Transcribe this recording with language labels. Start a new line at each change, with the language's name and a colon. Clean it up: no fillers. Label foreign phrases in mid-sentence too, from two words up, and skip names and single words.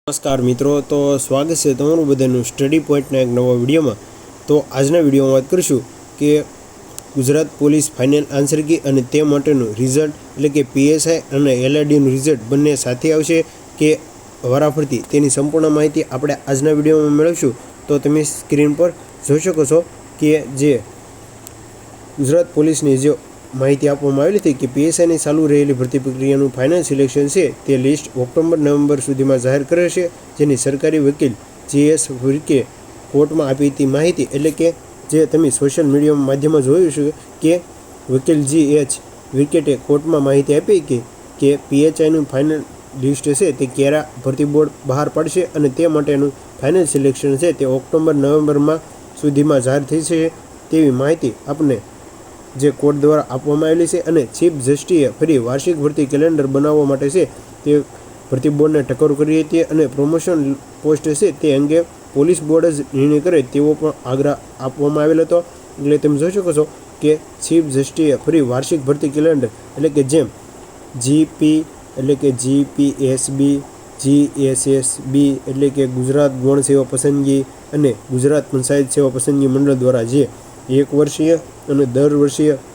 Hindi: नमस्कार मित्रों, तो स्वागत है
Gujarati: તમારું બધાનું સ્ટડી પોઈન્ટના એક નવા વિડિયો માં। તો આજના વિડિયો માં વાત કરીશું કે ગુજરાત પોલીસ ફાઈનલ આન્સર કી અને તે માટેનું રિઝલ્ટ એટલે કે પીએસઆઈ અને એલઆરડીનું રિઝલ્ટ બંને સાથે આવશે કે વારાફરતી તેની સંપૂર્ણ માહિતી આપણે આજના વિડિયો માં મેળવીશું। તો તમે સ્ક્રીન પર જોઈ શકો છો કે જે ગુજરાત પોલીસની જો માહિતી આપવામાં આવેલી હતી કે પીએસઆઈની ચાલુ રહેલી ભરતી પ્રક્રિયાનું ફાઈનલ સિલેક્શન છે તે લિસ્ટ ઓક્ટોબર-નવેમ્બર સુધીમાં જાહેર કરશે, જેની સરકારી વકીલ જીએસ વિર્કે કોર્ટમાં આપી હતી માહિતી। એટલે કે જે તમે સોશિયલ મીડિયા માધ્યમમાં જોયું છે કે વકીલ જીએચ વિર્કેટે કોર્ટમાં માહિતી આપી કે પીએચઆઈનું ફાઈનલ લિસ્ટ છે તે કેરા ભરતી બોર્ડ બહાર પાડશે અને તે માટેનું ફાઈનલ સિલેક્શન છે તે ઓક્ટોબર-નવેમ્બર સુધીમાં જાહેર થશે તેવી માહિતી આપને જે કોર્ટ દ્વારા આપવામાં આવેલી છે। અને ચીફ જસ્ટિસે ફરી વાર્ષિક ભરતી કેલેન્ડર બનાવવા માટે છે તે ભરતી બોર્ડને ટકોર કરી હતી અને પ્રમોશન પોસ્ટ છે તે અંગે પોલીસ બોર્ડ જ નિર્ણય કરે તેવો પણ આગ્રહ આપવામાં આવેલો હતો। એટલે તમે જોઈ શકો છો કે ચીફ જસ્ટિસે ફરી વાર્ષિક ભરતી કેલેન્ડર એટલે કે જેમ જીપી એટલે કે જીપીએસબી જીએસએસબી એટલે કે ગુજરાત ગૌણ સેવા પસંદગી અને ગુજરાત પંચાયત સેવા પસંદગી મંડળ દ્વારા જે 1 વર્ષીય અને દર વર્ષીય